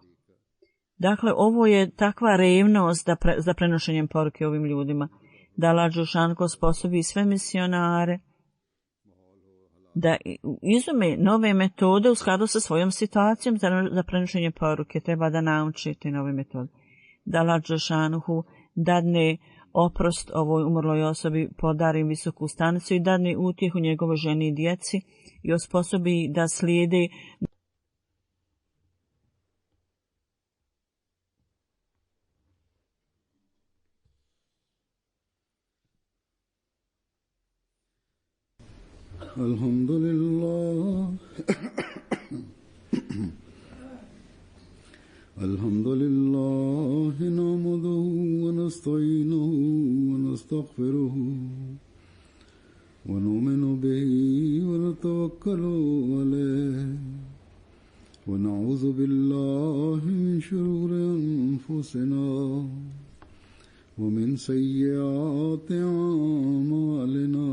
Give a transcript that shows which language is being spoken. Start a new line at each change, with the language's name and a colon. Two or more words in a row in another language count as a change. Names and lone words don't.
Bosnian: Dakle, ovo je takva revnost za prenošenjem poruke ovim ljudima, da Allah Đelšanko sposobi sve misionare da izume nove metode u skladu sa svojom situacijom za prenošenje poruke. Treba da nauči te nove metode. Da Allah Đelšanuhu dadne oprost ovoj umrloj osobi, podari im visoku stanicu i dadne utjehu njegovoj ženi i djeci i osposobi da slijede
Arabic: Alhamdulillah. الحمد لله، نحمده ونستعينه ونستغفره ونؤمن به ونتوكل عليه ونعوذ بالله من شرور أنفسنا ومن سيئات أعمالنا.